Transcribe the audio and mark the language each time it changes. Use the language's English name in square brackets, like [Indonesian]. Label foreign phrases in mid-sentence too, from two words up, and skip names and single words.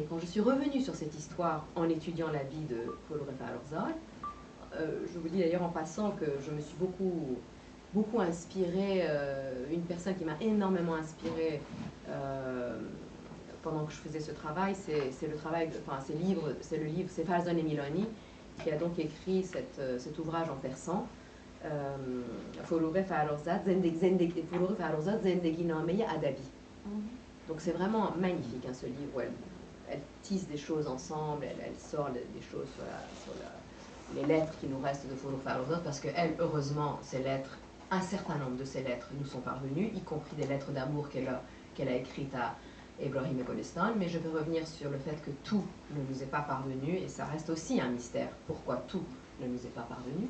[French] Quand je suis revenue sur cette histoire en étudiant la vie de Paul Réfal-Orzol, je vous dis d'ailleurs en passant que je me suis beaucoup beaucoup inspiré, une personne qui m'a énormément inspirée pendant que je faisais ce travail, c'est le travail, enfin c'est Farzan Emiloni qui a donc écrit cet ouvrage en persan. [Persian] فروغ فرخزاد زندگی نامه ادبی. [French] Donc c'est vraiment magnifique hein, ce livre où elle tisse des choses ensemble, elle sort des choses sur les lettres qui nous restent de Forough Farrokhzad, parce qu'elle, heureusement, ces lettres, un certain nombre de ces lettres nous sont parvenues, y compris des lettres d'amour qu'elle a écrites à Ibrahim Golestan, mais je vais revenir sur le fait que tout ne nous est pas parvenu, et ça reste aussi un mystère, pourquoi tout ne nous est pas parvenu.